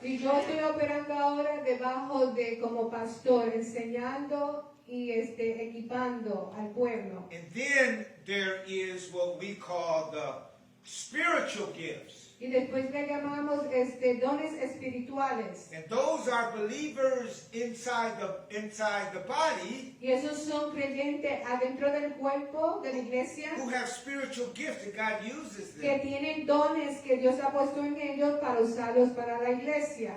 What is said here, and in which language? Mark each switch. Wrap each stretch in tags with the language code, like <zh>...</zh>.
<es>Y yo estoy operando ahora debajo de como pastor, enseñando y equipando al pueblo.</es> <en>And then there is what we call the spiritual gifts.</en> <es>Y después le llamamos dones espirituales.</es> <en>And those are believers inside the body</en> <es>Y esos son creyentes adentro del cuerpo de la iglesia</es> <en>who have spiritual gifts that God uses</en> <es>que</es> <en>them.</en> <es>tienen dones que Dios ha puesto en ellos para usarlos para la iglesia.</es>